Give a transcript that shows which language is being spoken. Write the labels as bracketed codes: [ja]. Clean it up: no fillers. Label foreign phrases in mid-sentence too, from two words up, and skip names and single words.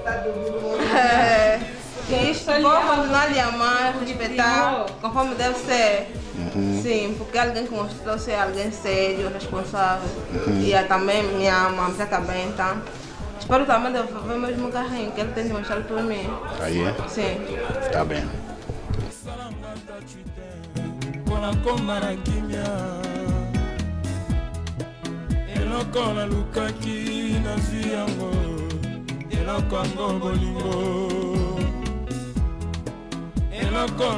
[pt] Isto, vou continuar a lhe amar, respeitar, conforme deve ser. Sim, porque alguém que mostrou ser alguém sério, responsável. E também me ama, me trata bem, então. Espero também devolver o mesmo carrinho que ele tem demonstrado por mim. Aí é? Sim. Tá bem. [ln] eloko na lukaki na yango eloko yango bolingo eloko